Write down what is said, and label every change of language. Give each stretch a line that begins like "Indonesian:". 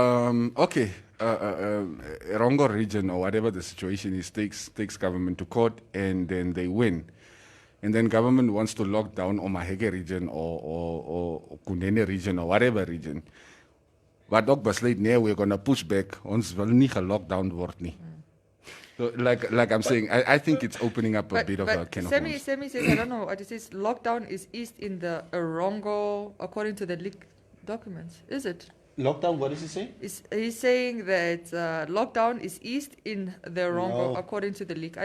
English: Rongo region or whatever the situation is takes government to court and then they win. And then government wants to lock down Omaheke region or Kunene region or whatever region. But
Afrikaans: ook besluit,
English: we're going to push back.
Afrikaans: Ons wil nie gelockdown word nie.
English: So, like I'm saying, I think it's opening up a bit of a can of worms. Semi says, I don't know what it says. Lockdown is east in the Rongo, according to the leaked documents. Is it? Lockdown, what does he say? He's saying that lockdown is east in the Rongo, according to the leak.